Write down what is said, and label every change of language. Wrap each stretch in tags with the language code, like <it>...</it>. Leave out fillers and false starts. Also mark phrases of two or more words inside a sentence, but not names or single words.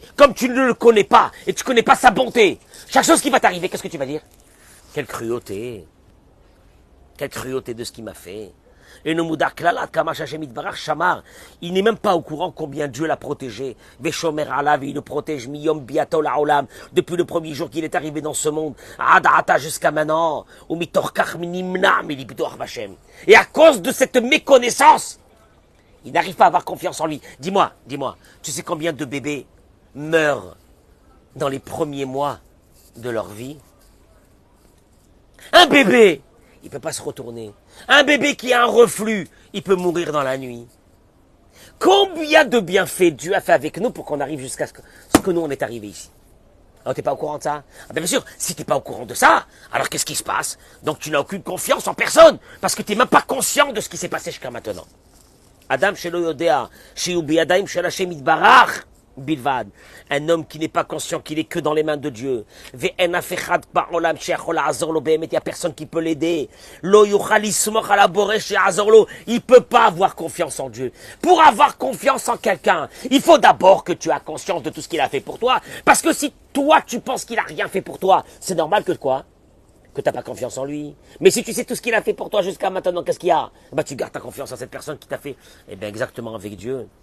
<fr>Comme tu ne le connais pas, et tu ne connais pas sa bonté, chaque chose qui va t'arriver, qu'est-ce que tu vas dire? Quelle cruauté. Quelle cruauté de ce qu'il m'a fait. Et il n'est même pas au courant combien Dieu l'a protégé.</fr> <he>ושומר עליו,</he> <fr>il le protège</fr> <he>מיום ביאתו לעולם,</he> <fr>depuis le premier jour qu'il est arrivé dans ce monde, adata jusqu'à maintenant. Et à cause de cette méconnaissance, il n'arrive pas à avoir confiance en lui. Dis-moi, tu sais combien de bébés meurent dans les premiers mois de leur vie? Un bébé, il ne peut pas se retourner. Un bébé qui a un reflux, il peut mourir dans la nuit. Combien de bienfaits Dieu a fait avec nous pour qu'on arrive jusqu'à ce que nous on est arrivé ici? Alors t'es pas au courant de ça? Ah bien sûr, si t'es pas au courant de ça, alors qu'est-ce qui se passe? Donc tu n'as aucune confiance en personne, parce que tu n'es même pas conscient de ce qui s'est passé jusqu'à maintenant.</fr> <he>אדם שלא יודע, שהוא בידיים של השם יתברך בלבד.</he> <fr>Un homme qui n'est pas conscient qu'il est que dans les mains de Dieu.</fr> <he>ואין אף אחד בעולם שיכול לעזור לו באמת,</he> <fr>il n'y a personne qui peut l'aider.</fr> <he>לא יוכל לסמוך על הבורא שיעזור לו,</he> <fr>il peut pas avoir confiance en Dieu. Pour avoir confiance en quelqu'un, il faut d'abord que tu aies conscience de tout ce qu'il a fait pour toi. Parce que si toi tu penses qu'il a rien fait pour toi, c'est normal que quoi? Que tu n'as pas confiance en lui. Mais si tu sais tout ce qu'il a fait pour toi jusqu'à maintenant, qu'est-ce qu'il y a? Bah, tu gardes ta confiance en cette personne qui t'a fait. Eh bien, exactement avec Dieu.</fr>